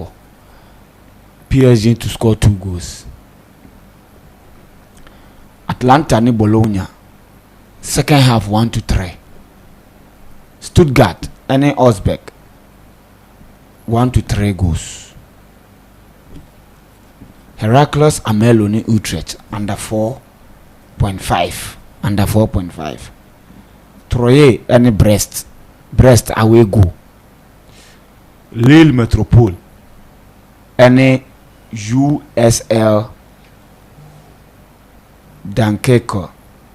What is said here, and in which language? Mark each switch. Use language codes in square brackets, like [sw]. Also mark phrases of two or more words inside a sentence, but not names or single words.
[en] PSG to score 2 goals. Atlanta ni Bologna second half 1-3. Stuttgart and Uzbek 1-3 goals. Heracles Amelo ni Utrecht under 4.5. Troyes and Brest away go. Lille Metropole and USL Dunkirk enable.